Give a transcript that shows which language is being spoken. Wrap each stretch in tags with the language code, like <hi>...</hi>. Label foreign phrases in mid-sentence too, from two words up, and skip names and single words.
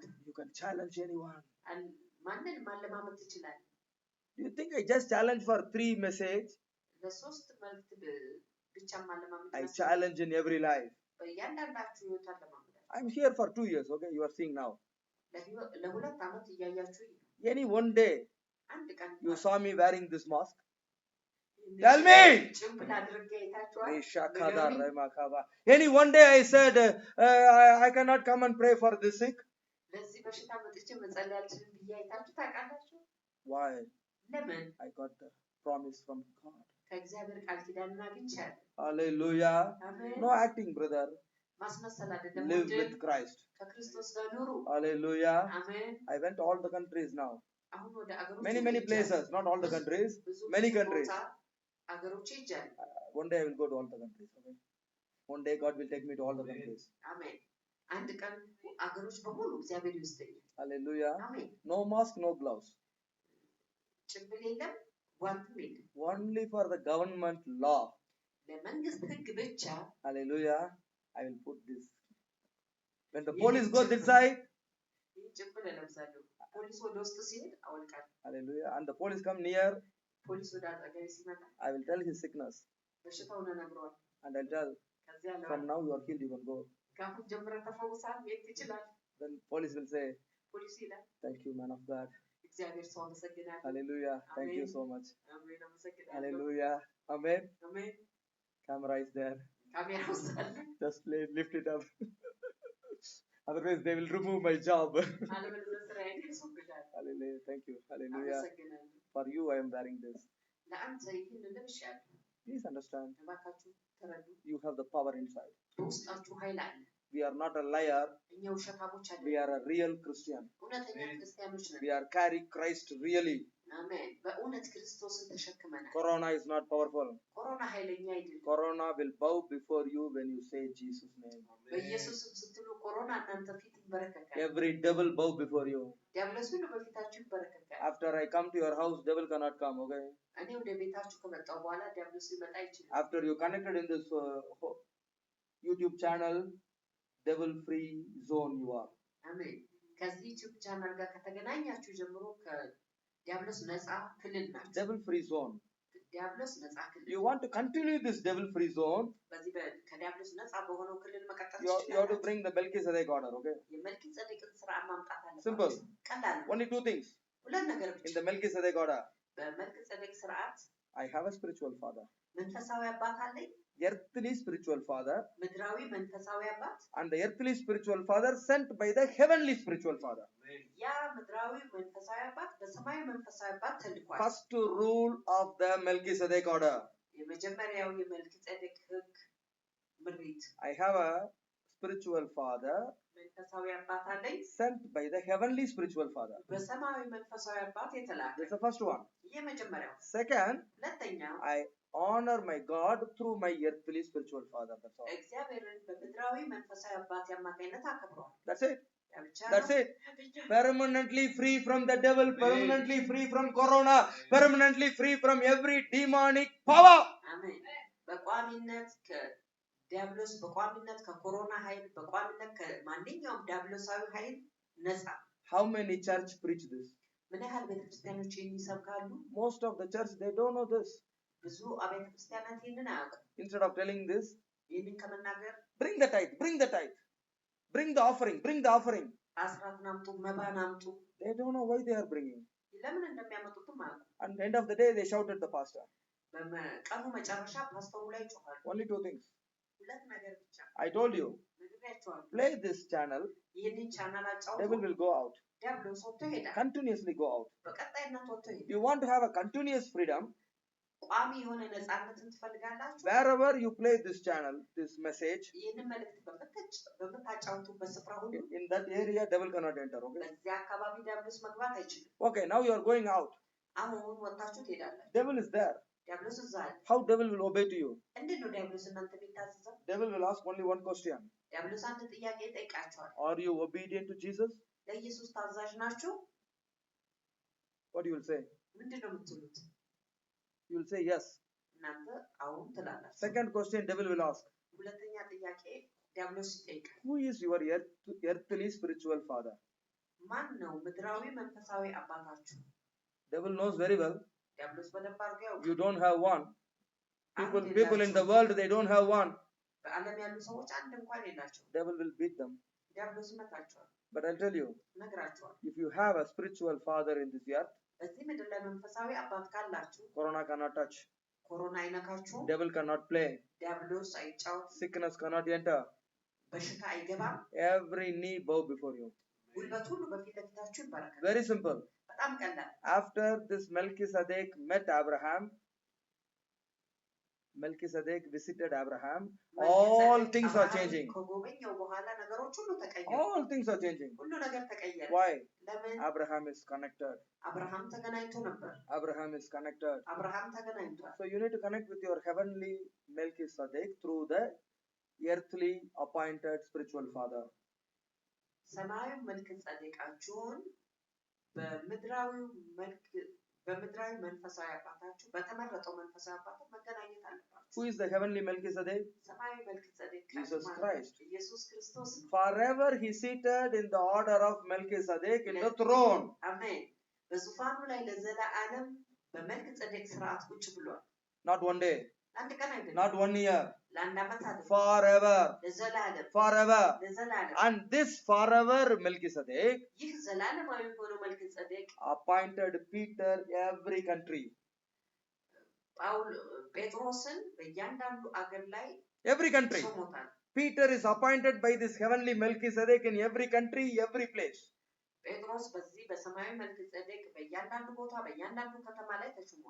<en>You can challenge anyone.</en> <am>ማንን ማለማመድ ትችላለህ?</am> <en>Do you think I just challenge for 3 message?</en> <am>ለሶስት መልእክት ብቻ ማለማመድ</am> <en>I challenge in every life.</en> <am>በእያንዳንዳችሁ ህይወት አለማመዳችሁ።</am> <en>I'm here for 2 years. Okay? You are seeing now.</en> <am>ለሁለት ዓመት እያያችሁ</am> <en>Any one day</en> <am>አንድ ቀን</am> <en>you saw me wearing this mask? Tell me.</en> <am>ጭምብል አድርጌ አይታችኋል?</am> <en>Any one day I said, I cannot come and pray for this sick?</en> <am>ለዚህ በሽታ መጥቼ መጸለይ አልችልም ብዬ አይታችሁ ታውቃላችሁ?</am> <en>Why?</en> <am>ለምን?</am> <en>I got the promise from God.</en> <am>ከእግዚአብሔር ቃል ኪዳንን አግኝቻለሁ።</am> <en>Hallelujah.</en> <am>አሜን።</am> <en>No acting, brother.</en> <am>ማስመሰል አይደለም።</am> <en>Live with Christ.</en> <am>ከክርስቶስ ጋር ኑሩ።</am> <en>Hallelujah.</en> <am>አሜን።</am> <en>I went all the countries now.</en> <am>አሁን ወደ አገሮች</am> <en>Many places, not all the countries. Many countries.</en> <am>አገሮች ይጃል።</am> <en>One day I will go to all the countries. Okay? One day God will take me to all the countries.</en> <am>አሜን። አንድ ቀን አገሮች በሙሉ እግዚአብሔር ይወስደኛል።</am> <en>Hallelujah.</en> <am>አሜን።</am> <en>No mask, no gloves.</en> <am>ጭንብል የለም፣ ጓንትም የለም።</am> <en>Only for the government law.</en> <am>ለመንግስት ህግ ብቻ።</am> <en>Hallelujah. I will put this. When the police go this side.</en> <am>ይህ ጭንብል እለብሳለሁ። ፖሊስ ወደ ውስጥ ሲሄድ አወልቃለሁ።</am> <en>Hallelujah. And the police come near.</en> <am>ፖሊስ ወደ አጠገቤ ሲመጣ</am> <en>I will tell his sickness.</en> <am>በሽታውን እነግረዋለሁ።</am> <en>And I'll tell.</en> <am>ከዚያ</am> <en>From now you are healed, you can go.</en> <am>ከአሁን ጀምረህ ተፈውሰሃል፣ መሄድ ትችላለህ።</am> <en>Then police will say,</en> <am>ፖሊስ ይላል፣</am> <en>thank you, man of God.</en> <am>እግዚአብሔር ሰው አመሰግናለሁ።</am> <en>Hallelujah. Thank you so much.</en> <am>አሜን። አመሰግናለሁ።</am> <en>Hallelujah. Amen.</en> <am>አሜን።</am> <en>Camera is there.</en> <am>ካሜራ ውስጥ አለ።</am> <en>Just lift it up. Otherwise they will remove my job.</en> <am>አለበለዚያ ስራዬን ያስወግዳል።</am> <en>Hallelujah. Thank you. Hallelujah.</en> <am>አመሰግናለሁ።</am> <en>For you I am wearing this.</en> <am>ለአንተ ይህን ለብሻለሁ።</am> <en>Please understand.</en> <am>እባካችሁ ተረዱ።</am> <en>You have the power inside.</en> <am>በውስጣችሁ ኃይል አለ።</am> <en>We are not a liar.</en> <am>እኛ ውሸታሞች</am> <en>We</en> <am>አይደለም።</am> <en>are a real Christian.</en> <am>እውነተኛ ክርስቲያኖች ነን።</am> <en>We are carry Christ really.</en> <am>አሜን። በእውነት ክርስቶስን ተሸክመናል።</am> <en>Corona is not powerful.</en> <am>ኮሮና ኃይለኛ አይደለም።</am> <en>Corona will bow before you when you say Jesus' name.</en> <am>በኢየሱስ ስም ስትሉ ኮሮና እናንተ ፊት ይንበረከካል።</am> <en>Every devil bow before you.</en> <am>ዲያብሎስ ሁሉ በፊታችሁ ይንበረከካል።</am> <en>After I come to your house, devil cannot come, okay?</en> <am>እኔ ወደ ቤታችሁ ከመጣሁ በኋላ ዲያብሎስ ሊመጣ አይችልም።</am> <en>After you connected in this YouTube channel, devil free zone you are.</en> <am>አሜን። ከዚህ ዩቲዩብ ቻናል ጋር ከተገናኛችሁ ጀምሮ ከዲያብሎስ ነፃ ክልል ናችሁ።</am> <en>Devil free zone.</en> <am>ዲያብሎስ ነፃ ክልል።</am> <en>You want to continue this devil free zone?</en> <am>በዚህ ከዲያብሎስ ነፃ በሆነው ክልል መቀጠል</am> <en>You have to bring the Melchizedek order, okay?</en> <am>የመልኪጼዴቅን ስርዓት ማምጣት አለባችሁ።</am> <en>Simple.</en> <am>ቀላል ነው።</am> <en>Only two things.</en> <am>ሁለት ነገር ብቻ።</am> <en>In the Melchizedek order,</en> <am>በመልኪጼዴቅ ስርዓት</am> <en>I have a spiritual father.</en> <am>መንፈሳዊ አባት አለኝ።</am> <en>Earthly spiritual father,</en> <am>ምድራዊ መንፈሳዊ አባት</am> <en>and the earthly spiritual father sent by the heavenly spiritual father.</en> <am>ያ ምድራዊ መንፈሳዊ አባት በሰማያዊ መንፈሳዊ አባት ተልኳል።</am> <en>First rule of the Melchizedek order.</en> <am>የመጀመሪያው የመልኪጼዴቅ ሕግ ምሪት</am> <en>I have a spiritual father</en> <am>መንፈሳዊ አባት አለኝ</am> <en>sent by the heavenly spiritual father.</en> <am>በሰማያዊ መንፈሳዊ አባት የተላከ።</am> <en>That's the first one.</en> <am>የመጀመሪያው።</am> <en>Second,</en> <am>ሁለተኛው</am> <en>I honor my God through my earthly spiritual father. That's all.</en> <am>እግዚአብሔርን በምድራዊ መንፈሳዊ አባት አማካኝነት አከብረዋል።</am> <en>That's it. That's it. Permanently free from the devil, permanently free from corona, permanently free from every demonic power.</en> <am>አሜን። በቋሚነት ከዲያብሎስ በቋሚነት ከኮሮና ኃይል በቋሚነት ከማንኛውም ዲያብሎሳዊ ኃይል ነፃ።</am> <en>How many church preach this?</en> <am>ምን ያህል ቤተክርስቲያኖች ይሰብካሉ?</am> <en>Most of the church they don't know this.</en> <am>ብዙ አብያተ ክርስቲያናት ይህንን አያውቁም።</am> <en>Instead of telling this,</en> <am>ይህንን ከመናገር</am> <en>bring the tithe, bring the tithe, bring the offering, bring the offering.</en> <am>አስራትን አምጡ፣ መባን አምጡ።</am> <en>They don't know why they are bringing.</en> <am>ለምን እንደሚያመጡትም አያውቁም።</am> <en>And at the end of the day, they shout at the pastor.</en> <am>በቀኑ መጨረሻ ፓስተሩ ላይ ይጮኻሉ።</am> <en>Only two things.</en> <am>ሁለት ነገር ብቻ።</am> <en>I told you,</en> <am>ነግሬያቸዋለሁ።</am> <en>play this channel,</en> <am>ይህንን ቻናል አጫውቱ።</am> <en>devil will go out.</en> <am>ዲያብሎስ ወጥቶ ይሄዳል።</am> <en>Continuously go out.</en> <am>በቀጣይነት ወጥቶ ይሄዳል።</am> <en>You want to have a continuous freedom.</en> <am>ቋሚ የሆነ ነፃነትን ትፈልጋላችሁ?</am> <en>Wherever you play this channel, this message,</en> <am>ይህንን መልእክት በምታጫውቱበት ስፍራ ሁሉ</am> <en>in that area, devil cannot enter. Okay.</en> <am>በዚያ አካባቢ ዲያብሎስ መግባት አይችልም።</am> <en>Okay. Now you are going out.</en> <am>አሁን ወጣችሁ ትሄዳላችሁ።</am> <en>Devil is there.</en> <am>ዲያብሎስ እዛ አለ።</am> <en>How devil will obey to you?</en> <am>እንዴት ነው ዲያብሎስ እናንተ የሚታዘዘው?</am> <en>Devil will ask only one question.</en> <am>ዲያብሎስ አንድ ጥያቄ ይጠይቃችኋል።</am> <en>Are you obedient to Jesus?</en> <am>ለኢየሱስ ታዛዥ ናችሁ?</am> <en>What you will say?</en> <am>ምንድን ነው የምትሉት?</am> <en>You will say yes.</en> <am>እናንተ አሁን ትላላችሁ።</am> <en>Second question devil will ask.</en> <am>ሁለተኛ ጥያቄ ዲያብሎስ ይጠይቃል።</am> <en>Who is your earthly spiritual father?</en> <am>ማን ነው ምድራዊ መንፈሳዊ አባታችሁ?</am> <en>Devil knows very well.</en> <am>ዲያብሎስ በደንብ አድርጎ ያውቃል።</am> <en>You don't have one. People in the world, they don't have one.</en> <am>በዓለም ያሉ ሰዎች አንድ እንኳን የላቸው።</am> <en>Devil will beat them.</en> <am>ዲያብሎስ ይመታቸዋል።</am> <en>But I'll tell you,</en> <am>ነግራቸዋል።</am> <en>if you have a spiritual father in this earth,</en> <am>በዚህ ምድር ላይ መንፈሳዊ አባት ካላችሁ</am> <en>corona cannot touch.</en> <am>ኮሮና አይነካችሁም።</am> <en>Devil cannot play.</en> <am>ዲያብሎስ አይጫወትም።</am> <en>Sickness cannot enter.</en> <am>በሽታ አይገባም።</am> <en>Every knee bow before you.</en> <am>ጉልበት ሁሉ በፊት ለፊታችሁ ይንበረከካል።</am> <en>Very simple.</en> <am>በጣም ቀላል።</am> <en>After this Melchizedek met Abraham, Melchizedek visited Abraham, all things are changing.</en> <am>ከጎበኘው በኋላ ነገሮች ሁሉ ተቀየሩ።</am> <en>All things are changing.</en> <am>ሁሉ ነገር ተቀየረ።</am> <en>Why?</en> <am>ለምን?</am> <en>Abraham is connected.</en> <am>አብርሃም ተገናኝቶ ነበር።</am> <en>Abraham is connected.</en> <am>አብርሃም ተገናኝቷል።</am> <en>So you need to connect with your heavenly Melchizedek through the earthly appointed spiritual father.</en> <am>ሰማያዊ መልከጼዴቃችሁን በምድራዊ መንፈሳዊ አባታችሁ በተመረጠው መንፈሳዊ አባት መገናኘት አለባችሁ።</am> <en>Who is the heavenly Melchizedek?</en> <am>ሰማያዊ መልከጼዴቅ</am> <en>Jesus Christ.</en> <am>ኢየሱስ ክርስቶስ ነው።</am> <en>Forever he seated in the order of Melchizedek in the throne.</en> <am>አሜን። በዙፋኑ ላይ ለዘላለም በመልከጼዴቅ ስርዓት ቁጭ ብሏል።</am> <en>Not one day.</en> <am>ለአንድ ቀን አይደለም።</am> <en>Not 1 year.</en> <am>ለአንድ ዓመት አይደለም።</am> <en>Forever.</en> <am>ለዘላለም</am> <en>Forever.</en> <am>ለዘላለም።</am> <en>And this forever Melchizedek</en> <am>ይህ ዘላለማዊ የሆነው መልከጼዴቅ</am> <en>appointed Peter every country.</en> <am>ጴጥሮስን በእያንዳንዱ አገር ላይ</am> <en>Every country.</en> <am>ሾሞታል።</am> <en>Peter is appointed by this heavenly Melchizedek in every country, every place.</en> <am>ጴጥሮስ በዚህ በሰማያዊ መልከጼዴቅ በእያንዳንዱ ቦታ በእያንዳንዱ ከተማ ላይ ተሾሟል።</am>